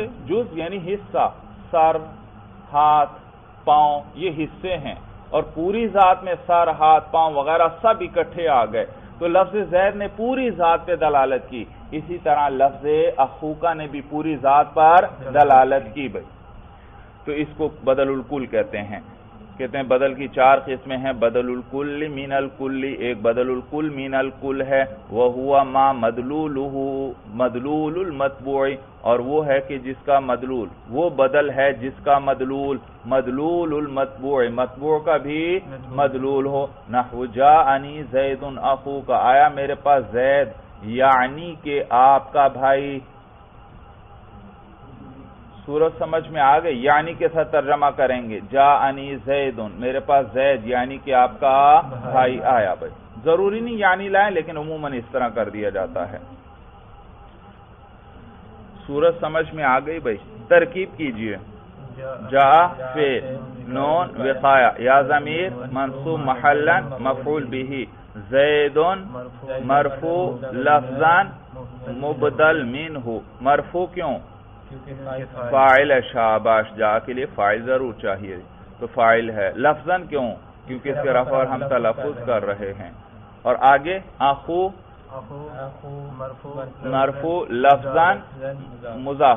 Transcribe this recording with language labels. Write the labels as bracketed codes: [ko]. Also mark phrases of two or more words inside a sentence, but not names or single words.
[ur] جز یعنی حصہ، سر، ہاتھ، پاؤں یہ حصے ہیں، اور پوری ذات میں سر، ہاتھ، پاؤں وغیرہ سب اکٹھے آ گئے. تو لفظ زید نے پوری ذات پہ دلالت کی. اسی طرح لفظ اخوکا نے بھی پوری ذات پر دلالت کی بھائی. تو اس کو [ar] بدل الکل [ur] کہتے ہیں. کہتے ہیں بدل کی چار قسمیں ہیں. [ar] بدل الکل من الکل، ایک بدل الکل من الکل ہے، وہوا ما مدلولہ مدلول المتبوع، [ur] اور وہ ہے کہ جس کا مدلول، وہ بدل ہے جس کا مدلول [ar] مدلول المتبوع، [ur] متبوع کا بھی مدلول ہو. [ar] نحو جاءنی زید اخوک، [ur] آیا میرے پاس زید یعنی کہ آپ کا بھائی. صورت سمجھ میں آ گئی؟ یعنی کے ساتھ ترجمہ کریں گے [ar] جاءنی زید، [ur] میرے پاس زید یعنی کہ آپ کا بھائی آیا. بھائی ضروری نہیں یعنی لائیں، لیکن عموماً اس طرح کر دیا جاتا ہے. صورت سمجھ میں آ گئی بھائی؟ ترکیب کیجئے. [ar] جا فعل، نون وقایا، یا ضمیر منصوب محلا مفعول به، زید مرفوع لفظا مبدل منہ. [ur] مرفوع کیوں؟ فاعل ہے. شاباش، جا کے لیے فاعل ضرور چاہیے، تو فاعل ہے. لفظاً کیوں؟ کیونکہ اس کے رفع اور ہم تلفظ کر رہے ہیں. اور آگے [ar] اخو مرفوع لفظاً مضاف.